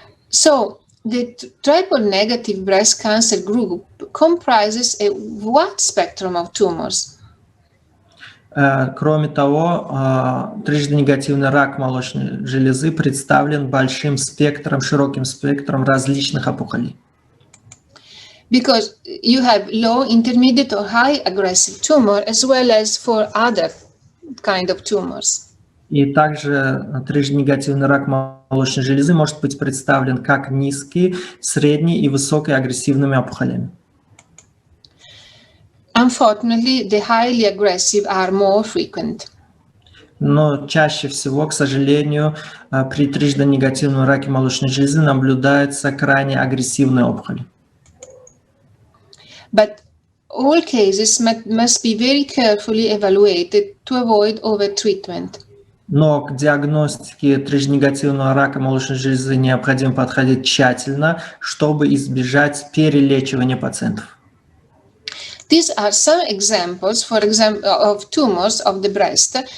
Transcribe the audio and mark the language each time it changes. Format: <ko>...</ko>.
<en>So, the triple negative breast cancer group comprises a wide spectrum of tumors.</en> <ru>Кроме того, трижды негативный рак молочной железы представлен большим спектром, широким спектром различных опухолей.</ru> <en>Because you have low, intermediate or high aggressive tumor, as well as for other kind of tumors.</en> <ru>И также трижды негативный рак молочной железы может быть представлен как низкий, средний и высокой агрессивными опухолями.</ru> <en>Unfortunately, the highly aggressive are more frequent.</en> <ru>Но чаще всего, к сожалению, при трижды негативном раке молочной железы наблюдается крайне агрессивная опухоль.</ru> <en>But all cases must be very carefully evaluated to avoid overtreatment.</en> <ru>Но к диагностике трижнегативного рака молочной железы необходимо подходить тщательно, чтобы избежать перелечивания пациентов.</ru> <en>These are some examples, for example, of tumors of the breast.</en>